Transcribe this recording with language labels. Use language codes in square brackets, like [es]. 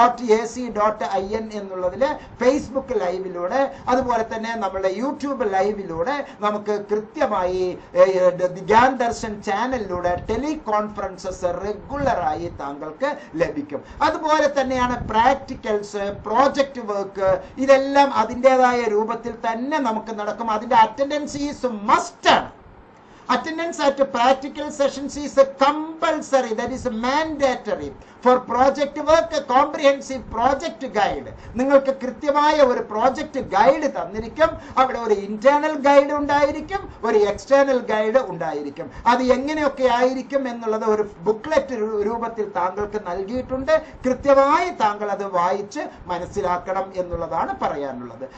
[ml] igno.ac.in എന്നുള്ളതിൽ Facebook ലൈവിലൂടെ അതുപോലെ തന്നെ നമ്മുടെ യൂട്യൂബ് ലൈവിലൂടെ നമുക്ക് കൃത്യമായി ഗ്യാൻ ദർശൻ ചാനലിലൂടെ ടെലികോൺഫറൻസസ് റെഗുലറായി താങ്കൾക്ക് ലഭിക്കും. അതുപോലെ തന്നെയാണ് പ്രാക്ടിക്കൽസ്, പ്രോജക്റ്റ് വർക്ക്, ഇതെല്ലാം അതിൻ്റെതായ രൂപത്തിൽ തന്നെ നമുക്ക് നടക്കും. അതിന്റെ അറ്റൻഡൻസ് ഈസ് മസ്റ്റ് ആണ്. [en] Attendance at practical sessions is compulsory, that is mandatory. For project work, a comprehensive project guide. [ml] നിങ്ങൾക്ക് കൃത്യമായ ഒരു പ്രോജക്റ്റ് ഗൈഡ് തന്നിരിക്കും. അവിടെ ഒരു ഇന്റേണൽ ഗൈഡ് ഉണ്ടായിരിക്കും, ഒരു എക്സ്റ്റേണൽ ഗൈഡ് ഉണ്ടായിരിക്കും. അത് എങ്ങനെയൊക്കെ ആയിരിക്കും എന്നുള്ളത് ഒരു ബുക്ക്ലെറ്റ് രൂപത്തിൽ താങ്കൾക്ക് നൽകിയിട്ടുണ്ട്. കൃത്യമായി താങ്കൾ അത് വായിച്ച് മനസ്സിലാക്കണം എന്നുള്ളതാണ് പറയാനുള്ളത്.